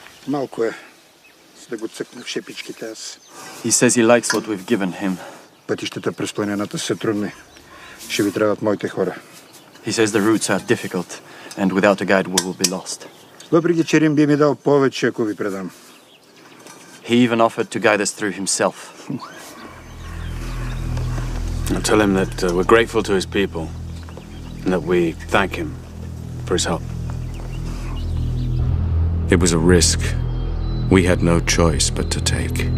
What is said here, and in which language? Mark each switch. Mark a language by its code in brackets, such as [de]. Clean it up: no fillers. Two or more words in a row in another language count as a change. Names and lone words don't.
[bg] Малко е. За да го цъкнах шепичките аз. [en] He says he likes what we've given him. [bg] Пътищата през планината са трудни. Ще ви трябват моите хора. [en] He says the routes are difficult, and without a guide we will be lost. [bg] Въпреки че Рим би ми дал повече, ако ви предам. [en] He even offered to guide us through himself. I'll tell him that we're grateful to his people and that we thank him for his help. It was a risk we had no choice but to take.